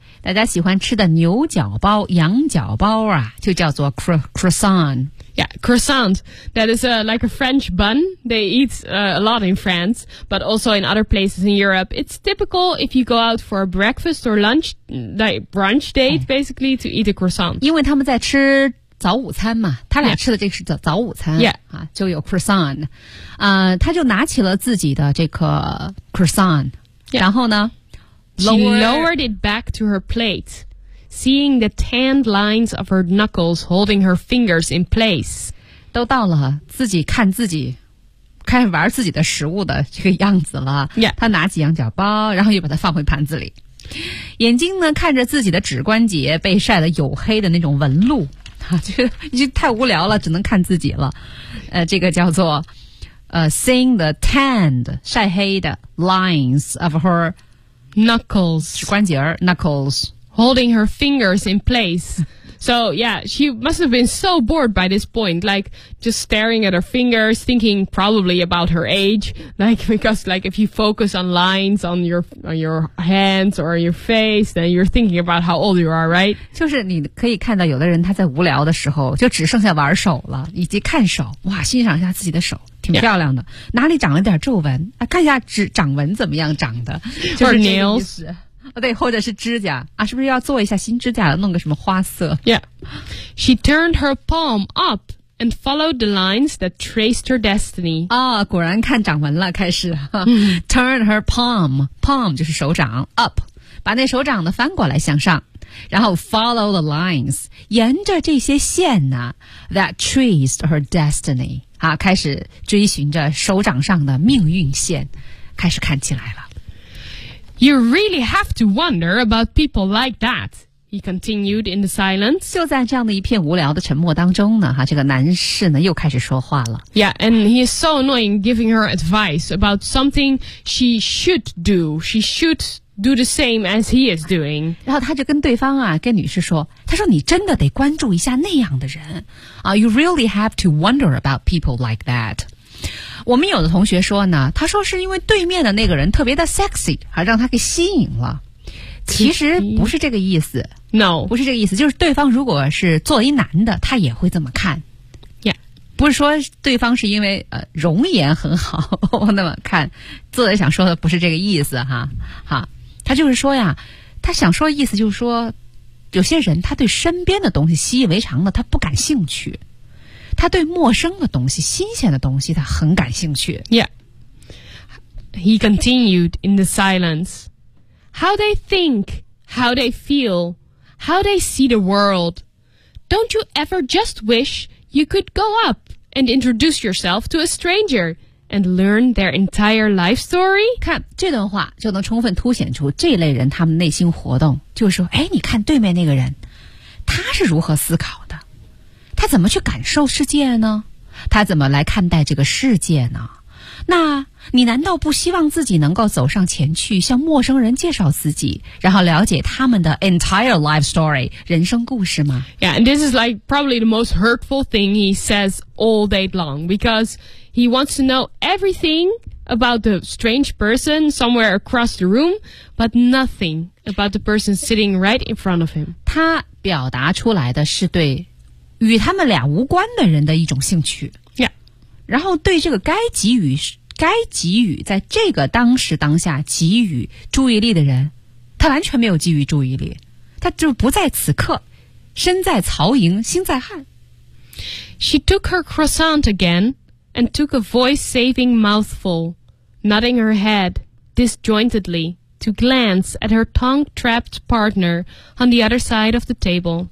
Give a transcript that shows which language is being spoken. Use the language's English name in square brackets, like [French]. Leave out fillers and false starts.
[Chinese] 大家喜欢吃的牛角包、羊角包啊，就叫做 croissant. [English] Yeah, croissant. That is like a French bun. They eat a lot in France, but also in other places in Europe. It's typical if you go out for a breakfast or lunch, like brunch date, basically, to eat a croissant. [Chinese] 因为他们在吃早午餐嘛，他俩吃的这个是早午餐。 [English] Yeah. [Chinese] 啊，就有 croissant. 他就拿起了自己的这个 croissant.、 [English] Yeah. [Chinese] 然后呢 [English] She lowered it back to her plate, seeing the tanned lines of her knuckles holding her fingers in place. [Chinese] 都到了自己看自己，开始玩自己的食物的这个样子了。 [English] Yeah. [Chinese] 她拿起羊角包，然后又把它放回盘子里。眼睛呢，看着自己的指关节被晒得黝黑的那种纹路，就太无聊了，只能看自己了。 [English] 这个叫做seeing the tanned, [Chinese] 晒黑的 [English] lines of her... Knuckles. [Chinese] 指关节 knuckles. [English] Holding her fingers in place. So, yeah, she must have been so bored by this point, like, just staring at her fingers, thinking probably about her age, like, because, like, if you focus on lines on your hands or your face, then you're thinking about how old you are, right? [Chinese] 就是你可以看到有的人他在无聊的时候就只剩下玩手了以及看手哇欣赏一下自己的手挺漂亮的、 [English] yeah. [Chinese] 哪里长了点皱纹、啊、看一下指掌纹怎么样长的就是 [English] nails、 [Chinese] 哦、对或者是指甲啊，是不是要做一下新指甲弄个什么花色 [English] Yeah. She turned her palm up and followed the lines that traced her destiny. [Chinese] 啊、哦，果然看掌纹了开始、 [English] Turn her palm, palm [Chinese] 就是手掌 [English] up, [Chinese] 把那手掌呢翻过来向上然后 [English] follow the lines, [Chinese] 沿着这些线呢 [English] that traced her destiny. [Chinese] 啊、开始追寻着手掌上的命运线开始看起来了 [English] You really have to wonder about people like that He continued in the silence [Chinese] 就在这样的一片无聊的沉默当中呢、啊、这个男士呢又开始说话了 [English] Yeah, and he is so annoying giving her advice about something she should do She should do the same as he is doing [Chinese] 然后他就跟对方啊跟女士说他说你真的得关注一下那样的人啊、 [English] you really have to wonder about people like that [Chinese] 我们有的同学说呢他说是因为对面的那个人特别的 sexy 而让他给吸引了其实不是这个意思 [English] No [Chinese] 不是这个意思就是对方如果是作为男的他也会这么看 [English] Yeah [Chinese] 不是说对方是因为容颜很好那么看作者想说的不是这个意思哈哈他就是说呀他想说的意思就是说有些人他对身边的东西习以为常的他不感兴趣他对陌生的东西新鲜的东西他很感兴趣 [English] Yeah He continued in the silence How they think How they feel How they see the world Don't you ever just wish You could go up And introduce yourself to a stranger And learn their entire life story? [Chinese] 看这段话就能充分凸显出这类人他们内心活动就是说哎，你看对面那个人他是如何思考的他怎么去感受世界呢他怎么来看待这个世界呢那你难道不希望自己能够走上前去向陌生人介绍自己然后了解他们的 [English] entire life story [Chinese] 人生故事吗 [English] Yeah, and this is like probably the most hurtful thing he says all day long becauseHe wants to know everything about the strange person somewhere across the room, but nothing about the person sitting right in front of him. [Chinese] 他表达出来的是对与他们俩无关的人的一种兴趣。 [English] Yeah. [Chinese] 然后对这个该给予在这个当时当下给予注意力的人，他完全没有给予注意力，他就不在此刻，身在曹营心在汉。 [English] She took her croissant again. And took a voice-saving mouthful, nodding her head disjointedly to glance at her tongue-trapped partner on the other side of the table.